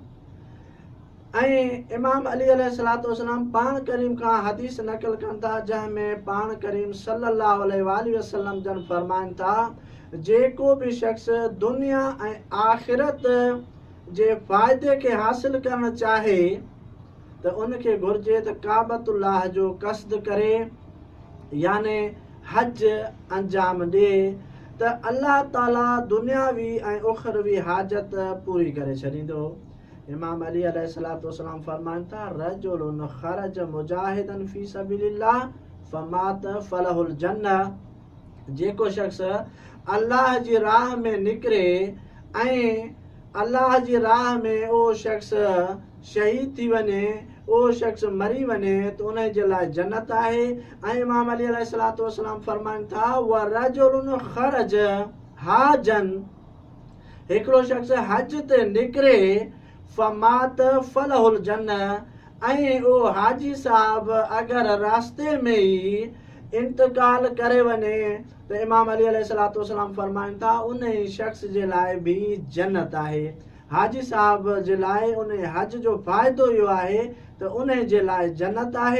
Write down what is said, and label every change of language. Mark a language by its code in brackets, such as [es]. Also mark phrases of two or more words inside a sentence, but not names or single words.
[sd] ऐं इमाम अली [ar] عليه الصلاة والسلام [sd] पाण करीम खां हदीस नक़ल कनि था, जंहिंमें पाण करीम [ar] صلى الله عليه وسلم [sd] जन फरमाइनि था, जेको बि शख़्स दुनिया ऐं आख़िरत जे फ़ाइदे खे हासिल करणु चाहे त उनखे घुर्जे त काबतुल्लाह जो क़स्द करे, याने हज अंजाम ॾिए, त अल्लाह ताला दुनियावी ऐं उखरवी हाजत पूरी करे छॾींदो। इमाम अली [ar] عليه الصلاة والسلام [sd] फरमाइनि था, [ar] رجل خرج مجاهدا في سبيل الله فمات فله الجنة. [sd] जेको शख़्स अल्लाह जी राह में निकिरे ऐं अल्लाह जी राह में उहो शख़्स शहीद थी वञे, उहो शख़्स मरी वञे, त उन जे लाइ जन्नत आहे। ऐं इमाम अली [ar] عليه الصلاة والسلام [sd] फरमाइनि था, [ar] ورجل خرج حاجا, [sd] हिकिड़ो शख़्स हज ते निकिरे, [ar] فمات فله الجنة, [sd] ऐं उहो हाजी साहब अगरि रास्ते में ई इंतकाल करे वञे त इमाम अली [ar] عليه الصلاة والسلام [sd] फरमाइनि था, उन शख़्स जे लाइ बि जन्नत आहे। हाजी साहब जे लाइ उन हज जो फ़ाइदो इहो आहे त उन जे लाइ जन्नत आहे।